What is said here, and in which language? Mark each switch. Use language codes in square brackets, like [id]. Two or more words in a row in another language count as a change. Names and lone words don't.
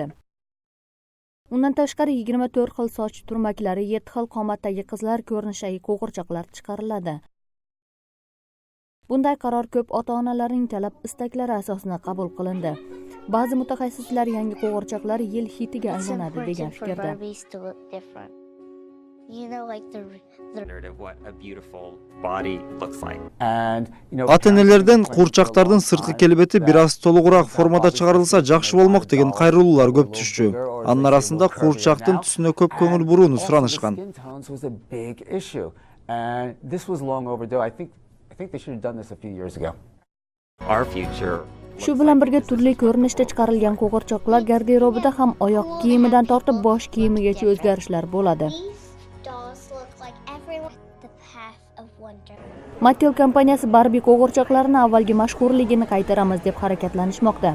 [uz] Undan tashqari 24 xil soch turmaklari, 7 xil qomatdagi qizlar ko'rinishidagi qo'g'irchoqlar chiqariladi. Bunday qaror ko'p ota-onalarning talab istaklari asosida qabul qilindi. Ba'zi mutaxassislar yangi qo'g'irchoqlar yil hitiga aylanadi degan fikrda. [ky] Ата-энелерден куурчактардын сырткы келбети бир аз толугураак формада чыгарылса жакшы болмок деген кайрылуулар көп түшчү. Анын арасында куурчактын түсүнө көп көңүл бурууну суранышкан. [uz] Shu bilan birga turli ko'rinishda chiqarilgan qo'g'irchoqlar garderobida ham oyoq kiyimidan tortib bosh kiyimigacha o'zgarishlar bo'ladi. Mattel kompaniyasi Barbie qo'g'irchoqlarini avvalgi mashhurligini qaytaramiz deb harakatlanishmoqda.